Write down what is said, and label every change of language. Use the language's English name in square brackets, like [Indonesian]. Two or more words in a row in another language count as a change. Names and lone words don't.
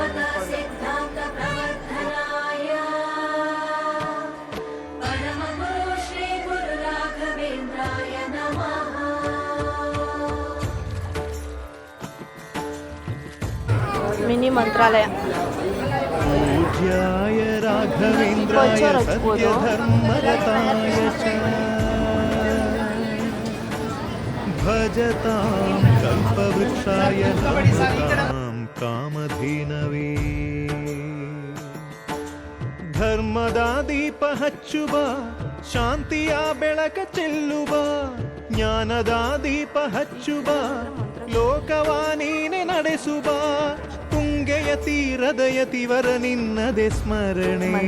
[Kannada] ಮಿನಿ ಮಂತ್ರಾಲಯ. [Sanskrit] पूज्याय राघवेन्द्राय सत्यधर्मरताय च भजतां कल्पवृक्षाय नमतां कामधेनवे [Kannada] ಧರ್ಮದ ದೀಪ ಹಚ್ಚುವ, ಶಾಂತಿಯ ಬೆಳಕ ಚೆಲ್ಲುವ, ಜ್ಞಾನದ ದೀಪ ಹಚ್ಚುವ, ಲೋಕವ ನೀನೆ ನಡೆಸುವ, ತುಂಗೆಯ ತೀರದ ಯತಿವರ ನಿನ್ನದೆ ಸ್ಮರಣೆ.